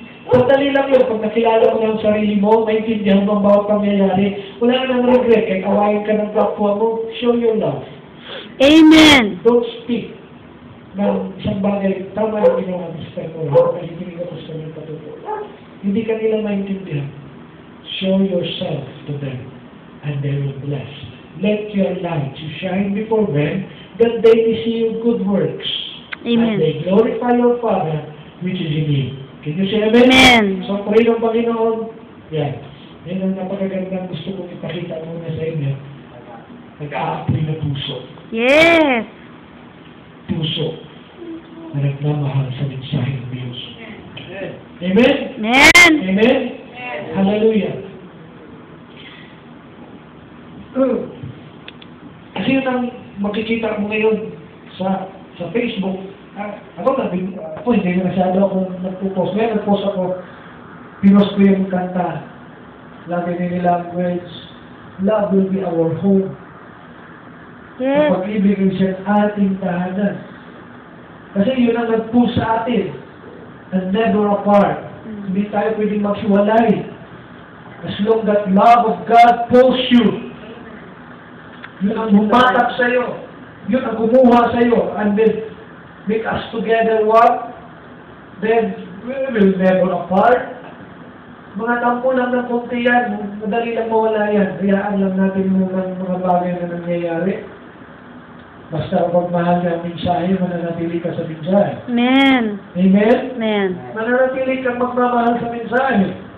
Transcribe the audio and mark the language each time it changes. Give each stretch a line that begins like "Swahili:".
Filipino: Sandali lang yun. Pag nakilala mo na ang sarili mo, maintindihan mo ang bawat pangyayari, wala ka nang regret. Kahit awayin ka ng kapwa mo,
English: show your love. Amen. Don't speak
Filipino: ng isang bagay. Tama yung ginawa ng Spector. Nakikinig ako sa kanyang patutuwa. Hindi ka nila maintindihan.
English: Show yourself to them, and they will bless. Let your light shine before men, that they may see your good works. Amen. And they glorify your Father, which is in you. Can you say amen? Amen.
Filipino: So, pray ng Panginoon. Yan. Yan ang napakagandang gusto kong ipakita muna sa inyo. Nag-aapoy na puso.
English: Yes.
Filipino: Puso na nagmamahal sa mensahe ng Diyos. Amen? Amen. Amen? Hallelujah. Kasi yun ang makikita mo ngayon sa Facebook. Ako hindi na masyado akong nagpo-post. Ngayon nag-post ako, pinost ko yung kanta. Lagi nilang
English: words, love will be our home. Yes.
Filipino: Ang pag-ibig ay siya ating tahanan. Kasi yun ang nag-push sa atin.
English: And never apart.
Filipino: Hindi tayo pwedeng magsiwalay.
English: As long that love of God pulls you.
Filipino: Yun ang humatak sa'yo. Yun ang kumuha sa'yo.
English: And then, make us together one. Then, we will never apart.
Filipino: Mga tampo lang ng konti yan. Madali lang mawala yan. Hayaan lang natin muna mga bagay na nangyayari. Basta kapag mahal ka ang mensahe, mananatili ka sa mensahe. Amen. Amen? Amen. Mananatili kang magmamahal sa mensahe.